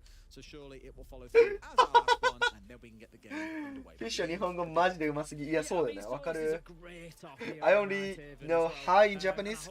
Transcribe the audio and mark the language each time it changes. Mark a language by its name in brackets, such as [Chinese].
[English] So surely it will follow through as our last one, and then we can get the game underway. [Japanese] フィッシュ日本語マジでうますぎ。いや、そうだよね。わかる。 [English] I only know hi in Japanese.